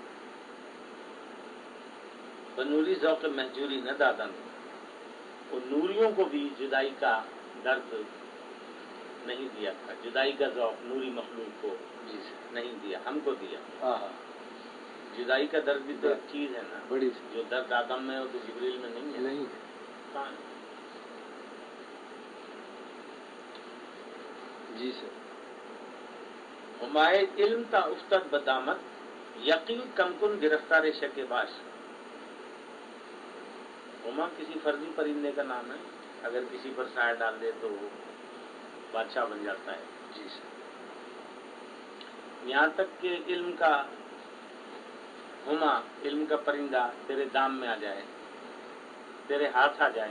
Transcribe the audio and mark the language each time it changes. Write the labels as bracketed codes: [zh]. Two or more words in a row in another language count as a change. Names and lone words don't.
[fa] بنوری ذوق مہجوری نہ دادن، [ur] اور نوریوں کو بھی جدائی کا درد نہیں دیا تھا، جدائی کا ذوق نوری مخلوق کو جی سر، نہیں دیا، ہم کو دیا۔ ہاں ہاں، جدائی کا درد بھی تو ایک چیز ہے نا، بڑی جو درد آدم میں ہو تو جبریل میں نہیں ہے، نہیں، کہاں ہے؟ جی سر، [fa] ہمائے علم تا افتد بدامت، یقین کمکن گرفتار شک باش۔ [ur] ہما کسی فرضی پرندے کا نام ہے، اگر کسی پر سایہ ڈال دے تو وہ بادشاہ بن جاتا ہے۔ جی سر، یہاں تک کہ علم کا ہما، علم کا پرندہ تیرے دام میں آ جائے، تیرے ہاتھ آ جائے،